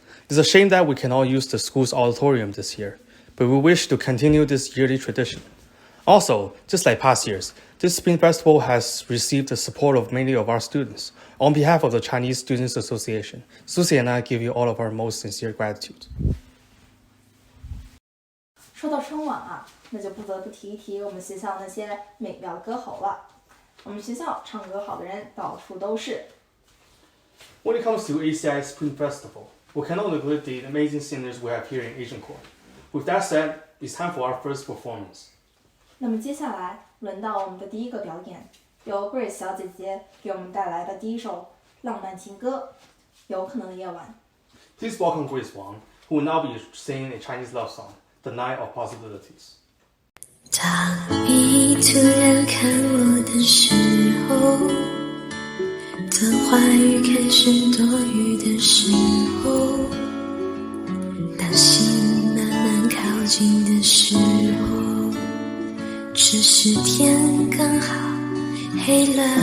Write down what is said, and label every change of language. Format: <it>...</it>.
<en>It's a shame that we cannot use the school's auditorium this year, but we wish to continue this yearly tradition. Also, just like past years, this Spring Festival has received the support of many of our students. On behalf of the Chinese Students Association, Susie and I give you all of our most sincere gratitude.</en> <zh>说到春晚啊，那就不得不提一提我们学校那些美妙的歌喉了。我们学校唱歌好的人到处都是。</zh> <en>When it comes to ACI Spring Festival, we cannot neglect the amazing singers we have here in Asian Court. With that said, it's time for our first performance.</en> <zh>那么接下来轮到我们的第一个表演，由 Grace 小姐姐给我们带来的第一首浪漫情歌《有可能的夜晚》。</zh> <en>Please welcome Grace Wang, who will now be singing a Chinese love song, The Night of Possibilities.</en> <zh>当你突然看我的时候，当话语开始多余的时候，当心慢慢靠近的时候，只是天刚好黑了。</zh>